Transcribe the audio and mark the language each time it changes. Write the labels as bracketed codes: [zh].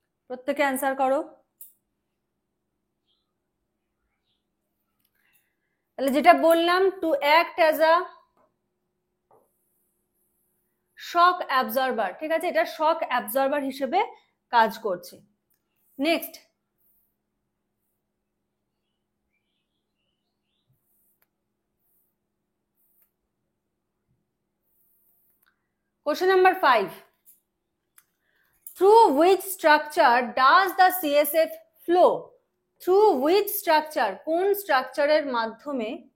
[bn] প্রত্যেকে অ্যান্সার করো। তাহলে যেটা বললাম, [en] to act as a shock absorber, [bn] ঠিক আছে, এটা শক অ্যাবজর্বার হিসেবে কাজ করছে। [en] Next, question number 5. Through which structure does the CSF flow? Through which structure, [bn] কোন স্ট্রাকচারের মাধ্যমে